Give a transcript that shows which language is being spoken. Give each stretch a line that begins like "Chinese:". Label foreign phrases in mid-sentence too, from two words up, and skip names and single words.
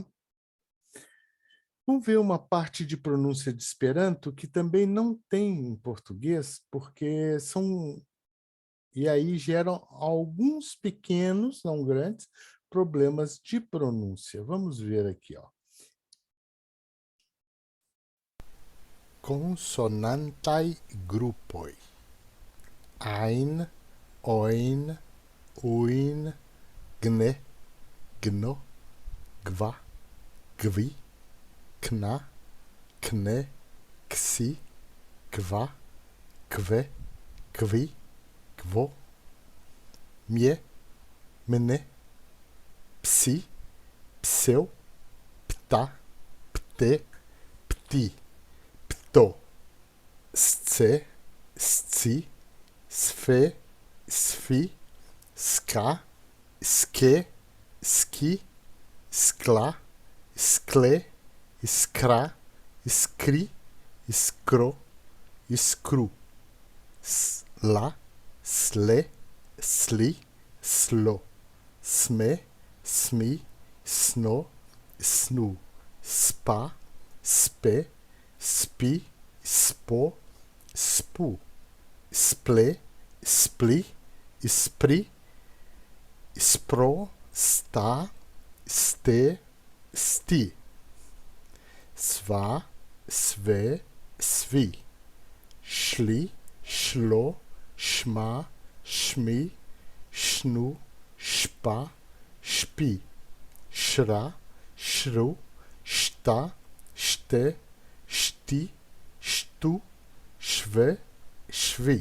Portuguese: Vamos ver uma parte de pronúncia de Esperanto que também não tem em português, porque são... E aí geram alguns pequenos, não grandes, problemas de pronúncia. Vamos ver aqui, ó.
Esperanto: Consonantai grupoi. Ein, oin, uin, gne, gno, gva, gvi, kna, kne, ksi, kva, kve, kvi, kvo, mie, mene, psi, pseu, pta, pte, pti, pto, sce, sci, sfe, sfi, ska, ske, ski, skla, skle, skra, skri, skro, skru, sla, sle, sli, slo, sme, smi, sno, snu, spa, spe, spi, spo, spu, sple, spli, spri, spro, sta, ste, sti, sva, sve, svi, šli, šlo, šma, šmi, šnu, špa, špi, šra, šru, šta, šte, šti, štu, šve, švi.